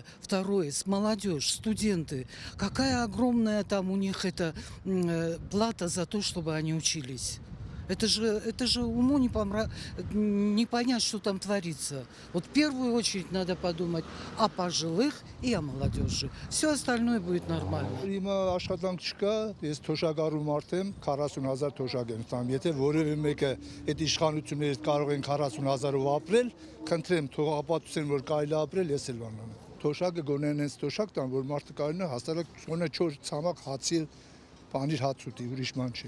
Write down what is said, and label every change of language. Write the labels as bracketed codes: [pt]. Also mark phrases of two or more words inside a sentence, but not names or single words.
[ru] Второе, с молодежь, студенты. Какая огромная там у них эта плата за то, чтобы они учились. Это же уму не понять, что там творится. Вот в первую очередь надо подумать о пожилых и о молодежи. Все остальное будет нормально. [hy] Հիմա աշխատանք չկա, ես թոշակառու մարդ եմ, 40,000 թոշակ եմ տամ։ Եթե որևէ մեկը այդ իշխանություններից կարող են 40,000-ով ապրել, խնդրեմ թող ապացուցեն, որ կարելի ապրել, ես էլ բանանեմ։ Թոշակը գոնե այնպես թոշակ տան, որ մարդը կարողանա հաստատակ գոնե 4 ցամաք հացի բանիր հաց ուտի, ուրիշ ման չի։